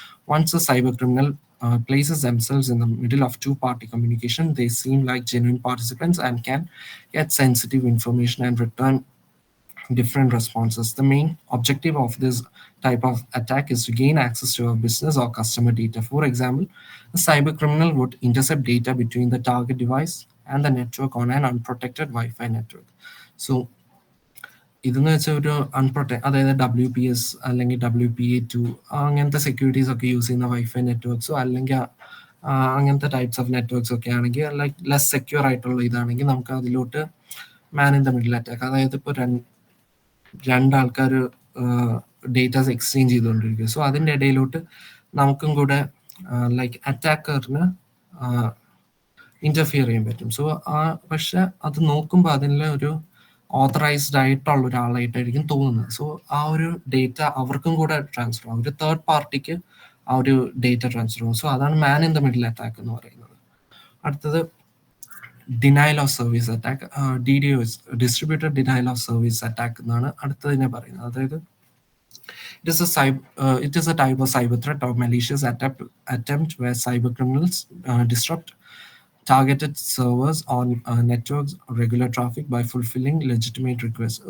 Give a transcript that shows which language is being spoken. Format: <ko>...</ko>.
<en>Once a cyber criminal places themselves in the middle of two-party communication, they seem like genuine participants and can get sensitive information and return different responses. The main objective of this type of attack is to gain access to a business or customer data. For example, a cyber criminal would intercept data between the target device and the network on an unprotected Wi-Fi network.</en> <ml>So ഇതെന്ന് വെച്ചാൽ ഒരു അതായത് WPS അല്ലെങ്കിൽ WPA2 അങ്ങനത്തെ securities ഒക്കെ use ചെയ്യുന്ന wifi നെറ്റ്വർക്ക്സോ അല്ലെങ്കിൽ അങ്ങനത്തെ ടൈപ്സ് ഓഫ് നെറ്റ്വർക്ക്സ് ഒക്കെ ആണെങ്കിൽ ലൈക്ക് ലെസ് സെക്യൂർ ആയിട്ടുള്ള ഇതാണെങ്കിൽ നമുക്ക് അതിലോട്ട് man in the middle attack, അതായത് ഇപ്പോൾ രണ്ടാൾക്കാർ ഡേറ്റാസ് എക്സ്ചേഞ്ച് ചെയ്തുകൊണ്ടിരിക്കുക. സോ അതിൻ്റെ ഇടയിലോട്ട് നമുക്കും കൂടെ ലൈക്ക് അറ്റാക്കറിന് ഇന്റർഫിയർ ചെയ്യാൻ പറ്റും. സോ പക്ഷെ അത് നോക്കുമ്പോൾ അതിലെ ഒരു ഓതറൈസ്ഡ് ആയിട്ടുള്ള ഒരാളായിട്ടായിരിക്കും തോന്നുന്നത്. സോ ആ ഒരു ഡേറ്റ അവർക്കും കൂടെ ട്രാൻസ്ഫർ ആവും, ഒരു തേർഡ് പാർട്ടിക്ക് ആ ഒരു ഡേറ്റ ട്രാൻസ്ഫർ ആവും. സോ അതാണ് man in the middle attack എന്ന് പറയുന്നത്. അടുത്തത് denial of service attack, DDoS, distributed denial of service attack എന്നാണ് അടുത്തതിനെ പറയുന്നത്. അതായത്</ml> <en>it is a type of cyber threat or malicious attempt where cyber criminals disrupt targeted servers on networks regular traffic by fulfilling legitimate requests.</en>